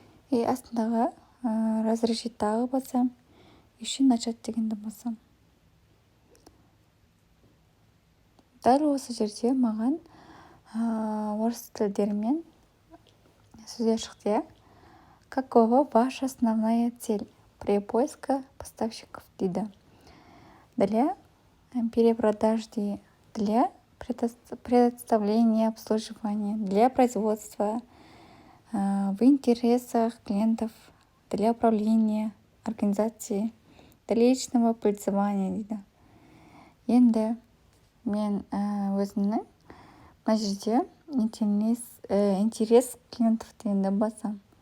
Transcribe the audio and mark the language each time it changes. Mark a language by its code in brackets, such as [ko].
[kk] И астындағы [ru] разрешить [kk] тағы басам. [ru] Еще начать [kk] дегенді басам. Дәл осы жерде маған орыс тілдерімен сөздер шықты. [ru] Какова ваша основная цель при поиске поставщиков [kk] дейді. [ru] Для перепродаж, для предоставления обслуживания, для производства, в интересах клиентов, для управления организации, для личного пользования [kk] дейді. Енді мен өзімнің мына жерде [ru] интерес клиентов [kk] дегенді басам.